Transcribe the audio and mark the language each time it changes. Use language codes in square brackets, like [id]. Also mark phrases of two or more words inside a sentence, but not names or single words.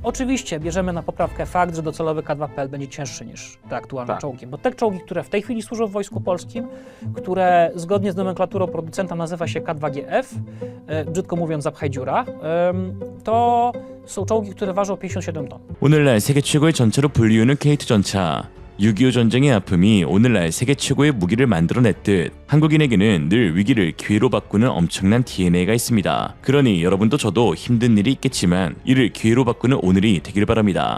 [pl] Oczywiście bierzemy na poprawkę fakt, że docelowy K2PL będzie cięższy niż te aktualne Tak. czołgi, bo te czołgi, które w tej chwili służą w Wojsku Polskim, które zgodnie z nomenklaturą producenta nazywa się K2GF, brzydko mówiąc zapchaj dziura, to są czołgi, które ważą 57 ton. [ko] 오늘날 세계 최고의 전차로 불리우는 K2 전차. 6.25 전쟁의 아픔이 오늘날 세계 최고의 무기를 만들어냈듯 한국인에게는 늘 위기를 기회로 바꾸는 엄청난 DNA가 있습니다. 그러니 여러분도 저도 힘든 일이 있겠지만 이를 기회로 바꾸는 오늘이 되길 바랍니다.